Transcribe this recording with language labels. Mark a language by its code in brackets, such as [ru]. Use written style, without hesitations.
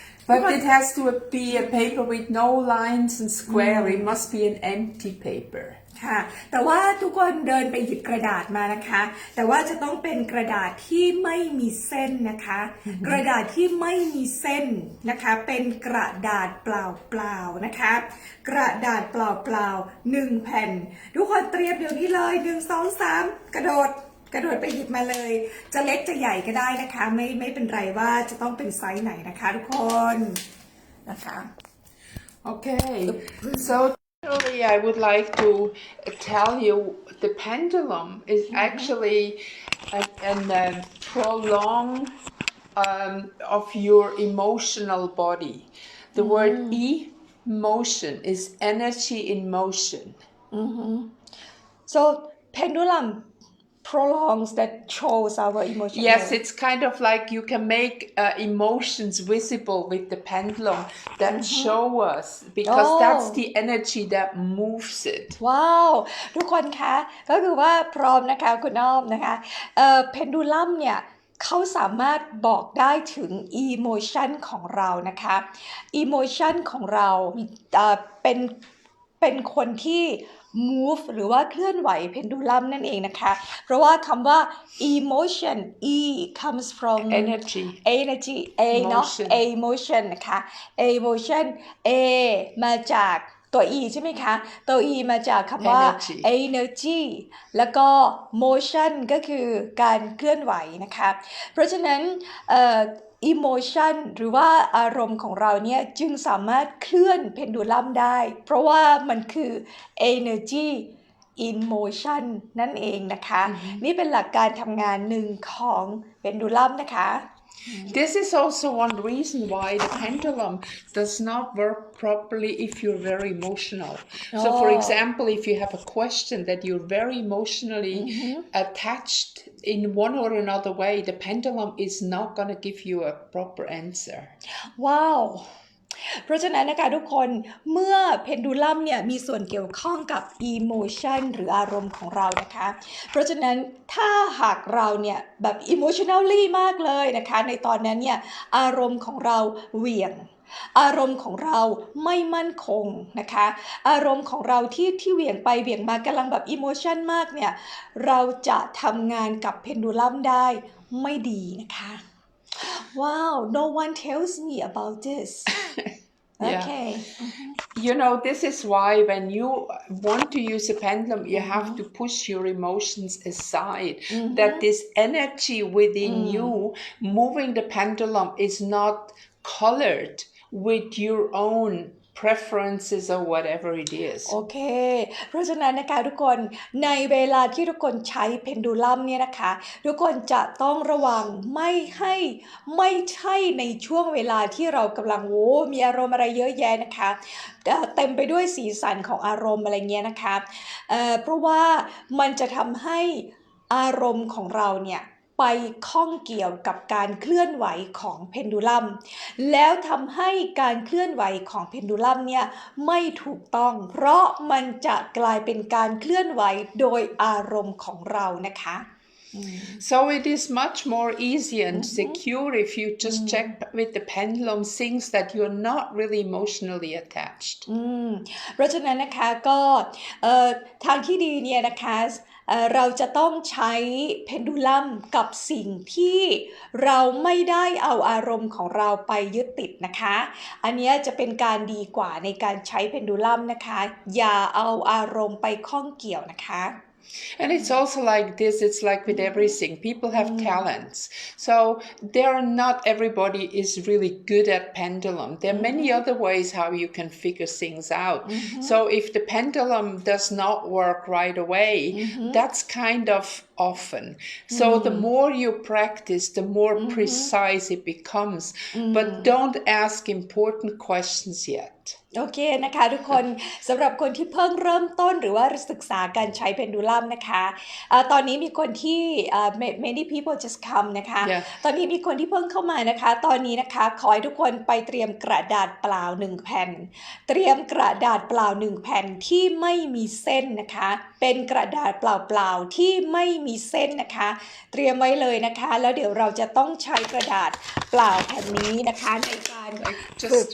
[en] But it has to be a paper with no lines and square. It must be an empty paper. [th] ค่ะแต่ว่าทุกคนเดินไปหยิบกระดาษมานะคะแต่ว่าจะต้องเป็นกระดาษที่ไม่มีเส้นนะคะกระดาษที่ไม่มีเส้นนะคะเป็นกระดาษเปล่าๆนะคะกระดาษเปล่าๆ1แผ่นทุกคนเตรียมเดี๋ยวนี้เลย1 2 3กระโดดไปหยิบมาเลยจะเล็กจะใหญ่ก็ได้นะคะไม่เป็นไรว่าจะต้องเป็นไซส์ไหนนะคะทุกคนนะคะ [en] Okay, so actually I would like to tell you the pendulum is actually a prolong of your emotional body. The word emotion is energy in motion. So pendulum prolongs that shows our emotion. Yes, it's kind of like you can make emotions visible with the pendulum that show us, because that's the energy that moves it. [th] ว้าวทุกคนคะก็คือว่าพร้อมนะคะคุณอ้อมนะคะpendulum เนี่ยเขาสามารถบอกได้ถึง emotion ของเรานะคะ emotion ของเราเป็นคนที่ move หรือว่าเคลื่อนไหวเพนดูลัมนั่นเองนะคะเพราะว่าคำว่า emotion [en] e comes from energy [th] a เนาะ emotion นะคะ emotion a มาจากตัว e ใช่ไหมคะตัว e มาจากคำว่า energy แล้วก็ motion ก็คือการเคลื่อนไหวนะคะเพราะฉะนั้นemotion หรือว่าอารมณ์ของเราเนี่ยจึงสามารถเคลื่อนเพนดูลัมได้เพราะว่ามันคือ [en] energy in motion [th] นั่นเองนะคะนี่เป็นหลักการทำงานหนึ่งของเพนดูลัมนะคะ [en] This is also one reason why the pendulum does not work properly if you're very emotional. So for example, if you have a question that you're very emotionally attached in one or another way, the pendulum is not going to give you a proper answer. Wow! [th] เพราะฉะนั้นนะคะทุกคนเมื่อเพนดูลัมเนี่ยมีส่วนเกี่ยวข้องกับ emotion หรืออารมณ์ของเรานะคะเพราะฉะนั้นถ้าหากเราเนี่ยแบบ emotionally มากเลยนะคะในตอนนั้นเนี่ยอารมณ์ของเราเหวี่ยง อารมณ์ของเราไม่มั่นคงนะคะอารมณ์ของเราที่เหวี่ยงไปเหวี่ยงมากำลังแบบอิโมชันมากเนี่ยเราจะทำงานกับเพนดูลัมได้ไม่ดีนะคะ [en] Wow no one tells me about this Yeah. okay You know, this is why when you want to use a pendulum, you have to push your emotions aside. That this energy within you moving the pendulum is not colored with your own preferences or whatever it is. [th] โอเคเพราะฉะนั้นนะคะทุกคนในเวลาที่ทุกคนใช้เพนดูลัมเนี่ยนะคะทุกคนจะต้องระวังไม่ใช่ในช่วงเวลาที่เรากำลังมีอารมณ์อะไรเยอะแยะนะคะ เต็มไปด้วยสีสันของอารมณ์อะไรเงี้ยนะคะเพราะว่ามันจะทำให้อารมณ์ของเราเนี่ยไปข้องเกี่ยวกับการเคลื่อนไหวของเพนดูลัมแล้วทำให้การเคลื่อนไหวของเพนดูลัมเนี่ยไม่ถูกต้องเพราะมันจะกลายเป็นการเคลื่อนไหวโดยอารมณ์ของเรานะคะ [en] So it is much more easy and secure if you just check with the pendulum things that you're not really emotionally attached. [th] เพราะฉะนั้นนะคะก็ทางที่ดีเนี่ยนะคะเราจะต้องใช้เพนดูลัมกับสิ่งที่เราไม่ได้เอาอารมณ์ของเราไปยึดติดนะคะอันนี้จะเป็นการดีกว่าในการใช้เพนดูลัมนะคะอย่าเอาอารมณ์ไปข้องเกี่ยวนะคะ [en] And it's also like this, it's like with everything. People have talents. So there are not everybody is really good at pendulum. There are many other ways how you can figure things out. So if the pendulum does not work right away, that's kind of often. So the more you practice, the more precise it becomes. But don't ask important questions yet. [th] โอเคนะคะทุกคนสำหรับคนที่เพิ่งเริ่มต้นหรือว่าศึกษาการใช้เพนดูลัมนะคะตอนนี้มีคนที่ [en] many people just come [th] นะคะ ตอนนี้มีคนที่เพิ่งเข้ามานะคะตอนนี้นะคะขอให้ทุกคนไปเตรียมกระดาษเปล่า1แผ่นเตรียมกระดาษเปล่า1แผ่นที่ไม่มีเส้นนะคะเป็นกระดาษเปล่าๆที่ไม่มีเส้นนะคะเตรียมไว้เลยนะคะแล้วเดี๋ยวเราจะต้องใช้กระดาษเปล่าแผ่นนี้นะคะในการฝึก